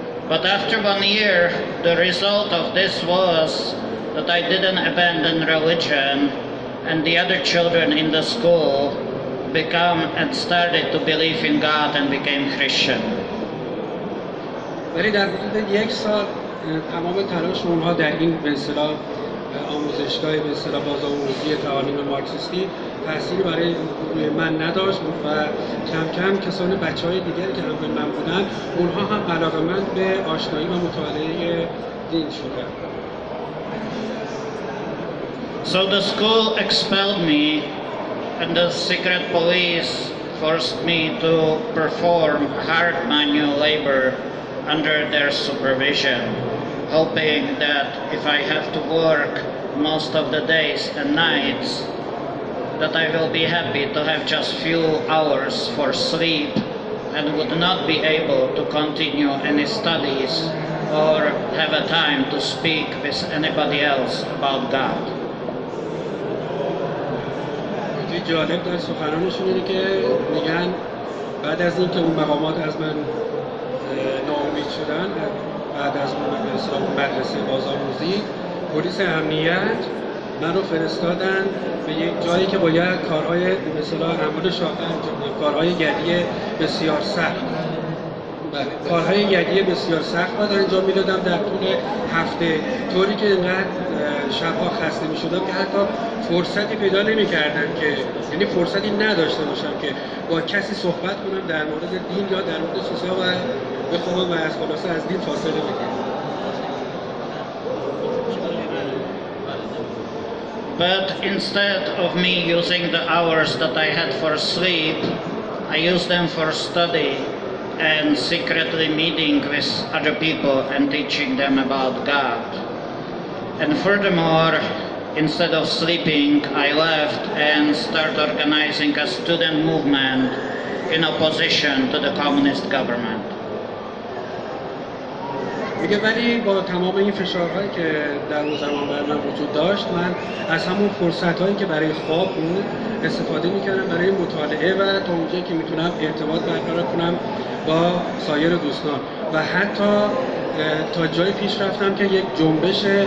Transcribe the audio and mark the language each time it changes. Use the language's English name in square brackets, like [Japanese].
[English] But after 1 year, the result of this was that I didn't abandon religion, and the other children in the school become and started to believe in God and became Christian. [Persian] ولی در حدود 1 سال تمام تلاش اونها در این به اصطلاح آموزشگاه به اصطلاح بازآموزی تعالیم مارکسیستی تأثیری برای من نداشت و کم کم کسان بچه‌های دیگری که همراه من بودن اونها هم علاقه‌مند به آشنایی و مطالعه دین شدند. [English] So the school expelled me and the secret police forced me to perform hard manual labor under their supervision, hoping that if I have to work most of the days and nights, that I will be happy to have just few hours for sleep and would not be able to continue any studies or have a time to speak with anybody else about God. [Persian] جالب در سخنانشون اینه که میگن بعد از اینکه اون مقامات از من ناامید شدن بعد از مدرسه بازآموزی پلیس امنیت من رو فرستادن به یک جایی که باید کارهای به اصطلاح اعمال شاقه انجام بدم، کارهای یدی بسیار سخت. کارهای یدی بسیار سخت باید انجام میدادم در طول هفته، طوری که اینقدر شبها خسته میشدم که حتی فرصتی پیدا نمیکردم که یعنی فرصتی نداشته باشم که با کسی صحبت کنم در مورد دین یا در مورد چیزها و بخوام و از خلاصه از دین فاصله بگیرم. [English] But instead of me using the hours that I had for sleep, I used them for study and secretly meeting with other people and teaching them about God. And furthermore, instead of sleeping, I left and started organizing a student movement in opposition to the communist government. [Persian] میگه ولی با تمام این فشارهایی که در اون زمان بر من وجود داشت، من از همون فرصتهایی که برای خواب بود استفاده میکردم برای مطالعه و تا اونجایی که میتونم ارتباط برقرار کنم با سایر دوستان و حتی تا جایی پیش رفتم که یک جنبش